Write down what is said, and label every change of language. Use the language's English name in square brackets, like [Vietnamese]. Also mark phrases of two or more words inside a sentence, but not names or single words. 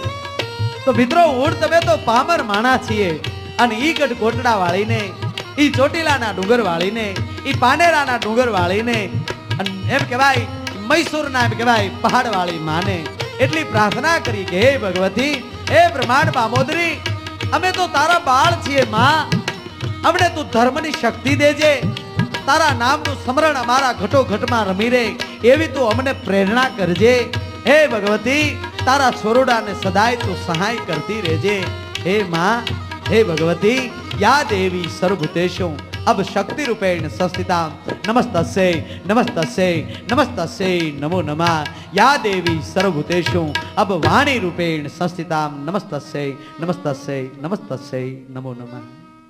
[Gujarati] તો મિત્રો હું તમે તો પામર માણા છીએ અને ઈ ગઢ કોટડા વાળીને, ઈ ચોટીલાના ડુંગર વાળીને, ઈ પાનેરાના ડુંગર વાળીને, અને એમ કહેવાય મૈસૂરના એમ કહેવાય પહાડ વાળી માને એટલી પ્રાર્થના કરી કે હે ભગવતી, હે બ્રહ્માંડ બામોદરી, અમે તો તારા બાળ છીએ માં, અમને તું ધર્મની શક્તિ દેજે. તારા નામનું સ્મરણ અમારા ઘટો ઘટમાં રમી રે એવી તું અમને પ્રેરણા કરજે. હે ભગવતી, તારા છોરડાને સદાય તું સહાય કરતી રહેજે. હે માં, હે ભગવતી, [Sanskrit] યા દેવી સર્વભૂતેષુ अब शक्ति रूपेण संस्थिता नमस्तस्यै नमस्तस्यै नमस्तस्यै नमो नमः. या देवी सर्वभूतेषु अब वाणी रूपेण संस्थिता नमस्तस्यै नमस्तस्यै नमस्तस्यै नमो नमः.